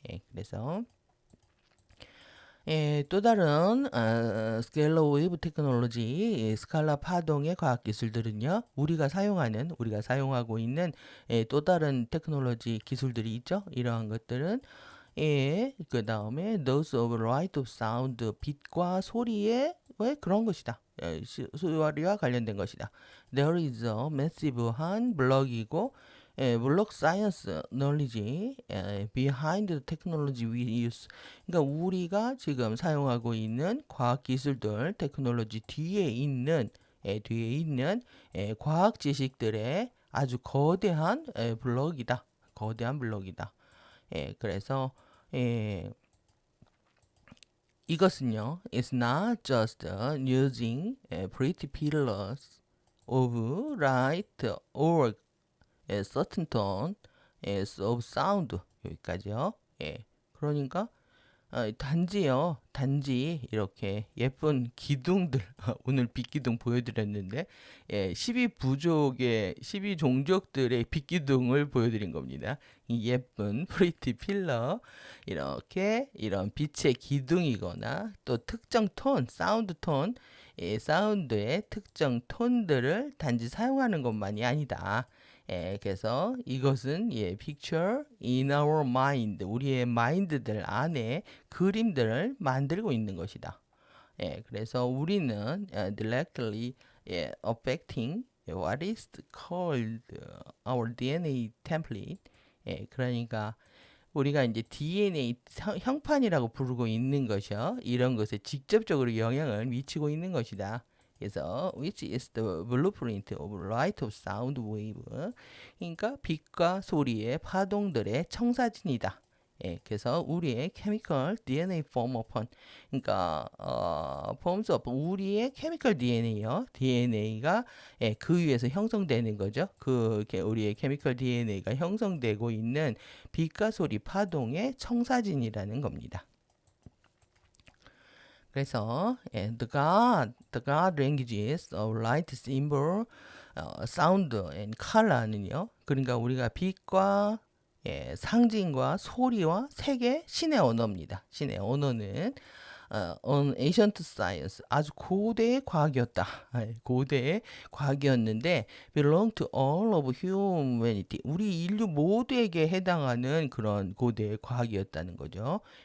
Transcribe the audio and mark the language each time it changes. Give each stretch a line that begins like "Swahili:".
Korean: 그래서 또 다른 스케일러 웨이브 테크놀로지, 스칼라 파동의 과학 기술들은요, 우리가 사용하고 있는 또 다른 테크놀로지 기술들이 있죠. 이러한 것들은 그 다음에
English: those of light of sound,
Korean: 빛과 소리의 왜 그런 것이다. 소리와 관련된 것이다.
English: There is a massive한
Korean: 블럭이고 블록 사이언스
English: knowledge behind the technology we use.
Korean: 그러니까 우리가 지금 사용하고 있는 과학 기술들, 테크놀로지 뒤에 있는 뒤에 있는 과학 지식들의 아주 거대한 블록이다. 거대한 블록이다. 그래서 이것은요,
English: it's not just using pretty pillars of light or a certain tone of sound
Korean: 여기까지요. 그러니까 단지 이렇게 예쁜 기둥들 오늘 빛기둥 보여드렸는데 12종족들의 빛기둥을 보여드린 겁니다. 이 예쁜 프리티 필러 이렇게 이런 빛의 기둥이거나 또 특정 톤, 사운드 톤, 사운드의 특정 톤들을 단지 사용하는 것만이 아니다. 그래서 이것은
English: picture in our mind,
Korean: 우리의 마인드들 안에 그림들을 만들고 있는 것이다. 그래서 우리는
English: directly affecting what is called our DNA template.
Korean: 그러니까 우리가 이제 DNA 형판이라고 부르고 있는 것이요. 이런 것에 직접적으로 영향을 미치고 있는 것이다.
English: 그래서 which is the blueprint of light of sound wave.
Korean: 그러니까 빛과 소리의 파동들의 청사진이다. 그래서 우리의
English: chemical DNA form upon,
Korean: 그러니까
English: forms upon 우리의 chemical DNA요.
Korean: DNA가 그 위에서 형성되는 거죠. 우리의 chemical DNA가 형성되고 있는 빛과 소리 파동의 청사진이라는 겁니다.
English: 그래서 the God languages of light, symbol, sound and color는요.
Korean: 그러니까 우리가 빛과 상징과 소리와 색의 신의 언어입니다. 신의 언어는
English: on ancient science,
Korean: 아주 고대의 과학이었다. 고대의 과학이었는데
English: belong to all of humanity,
Korean: 우리 인류 모두에게 해당하는 그런 고대의 과학이었다는 거죠.